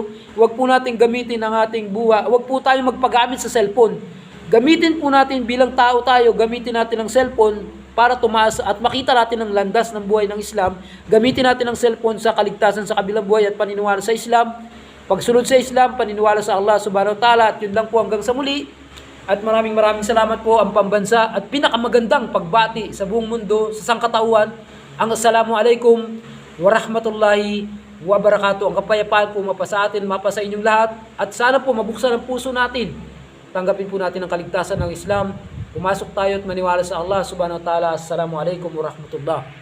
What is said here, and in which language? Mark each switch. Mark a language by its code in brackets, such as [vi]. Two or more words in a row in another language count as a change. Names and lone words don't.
[tl] Huwag po natin gamitin ang ating buwa. Huwag po tayo magpagamit sa cellphone. Gamitin po natin bilang tao tayo, gamitin natin ang cellphone para tumaas at makita natin ang landas ng buhay ng Islam. Gamitin natin ang cellphone sa kaligtasan sa kabilang buhay at paniniwala sa Islam. Pagsunod sa Islam, paniniwala sa Allah [ar] سبحانه وتعالى. [tl] At yun lang po hanggang sa muli. At maraming salamat po ang pambansa at pinakamagandang pagbati sa buong mundo, sa sangkatauhan. [ar] Ang السلام عليكم ورحمة الله وبركاته. [tl] Ang kapayapaan po mapasa atin, mapasa inyong lahat. At sana po mabuksan ang puso natin. Tanggapin po natin ang kaligtasan ng Islam. Pumasok tayo at maniwala sa Allah [ar] سبحانه وتعالى. السلام عليكم ورحمة الله